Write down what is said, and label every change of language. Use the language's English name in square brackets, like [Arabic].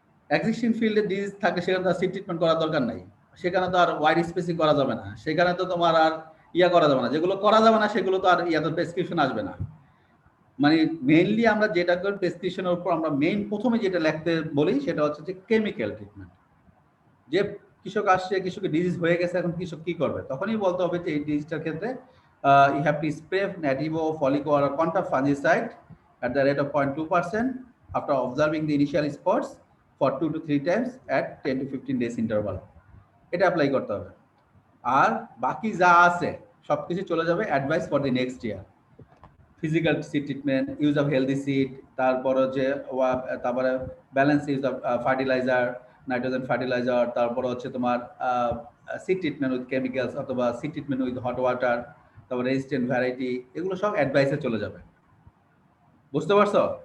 [Bangla] Existing ফিল্ডে disease থাকে সেখানে তো সিড ট্রিটমেন্ট করার দরকার নাই, সেখানে তো আর ওয়াইড স্পেসিং করা যাবে না, সেখানে তো তোমার আর ইয়া করা যাবে না, যেগুলো করা যাবে না সেগুলো তো আর ইয়াতে প্রেসক্রিপশন আসবে না। মানে মেইনলি আমরা যেটা করি প্রেসক্রিপশনের উপর আমরা মেইন প্রথমে যেটা লিখতে বলি সেটা হচ্ছে যে কেমিক্যাল ট্রিটমেন্ট। যে কৃষক আসছে, কৃষকের ডিজিজ হয়ে গেছে, এখন কৃষক কি করবে, তখনই বলতে হবে যে এই ডিজিজটার ক্ষেত্রে [English] you have to spray Nativo, Folico or Contra fungicide at the rate of 0.2% after observing the initial spots for 2 to 3 times at 10 to 15 days interval। [Bangla] এটা অ্যাপ্লাই করতে হবে। আর বাকি যা আছে সবকিছু চলে যাবে [English] Advice for the next year. [Bangla] Physical seed treatment, [English] use of healthy seed, [Bangla] তারপর হচ্ছে তারপরে [English] balance use of fertiliser, [Bangla] nitrogen fertiliser, তারপর হচ্ছে তোমার [English] seed treatment with chemicals [Bangla] অথবা [English] seed treatment with hot water, [Bangla] তারপর রেজিস্ট্যান্ট ভ্যারাইটি, এগুলো সব অ্যাডভাইসে চলে যাবে। বুঝতে পারছো?